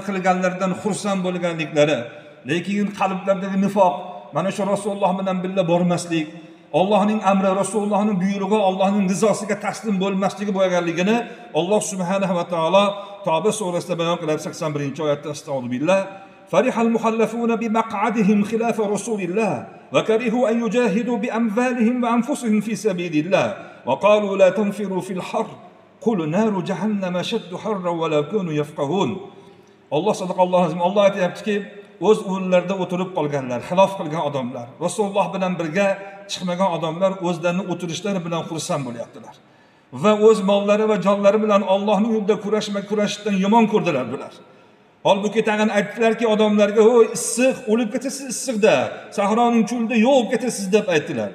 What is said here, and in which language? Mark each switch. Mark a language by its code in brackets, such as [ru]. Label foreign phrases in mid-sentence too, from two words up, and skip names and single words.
[uz] qilganlaridan xursand bo'lganliklari, lekin qalblaridagi nifoq, mana shu Rasululloh bilan birga bormaslik, Allohning amri, Rasulullohning buyrug'i, Allohning rizosiga taslim bo'lmasligi bo'lganligini [ar] الله سبحانه وتعالى [uz] Tavba surasida bayon qilib 81-oyatda Astagfirullah [ar] فرح المخلفون بمقعدهم خلاف رسول الله وكرهوا أن يجاهدوا بأموالهم وأنفسهم في سبيل الله وقالوا لا تنفروا في الحر قل نار جهنم أشد حرا ولو كانوا يفقهون. الله صدق الله العظيم. Allah aytayaptiki, o'z o'rinlarida o'tirib qolganlar, xilof qilgan odamlar, Rasululloh bilan birga chiqmagan odamlar o'zlarining o'tirishlari bilan xursand bo'lyaptilar. Va o'z mollari va jonlari bilan Allohning yo'lida kurashishdan yomon ko'rdilar bular. Holbuki tag'in aytdilarki odamlarga, "Hoy, issiq, o'lib ketasiz issiqda, sahroning cho'lida yo'q ketasiz" deb aytdilar.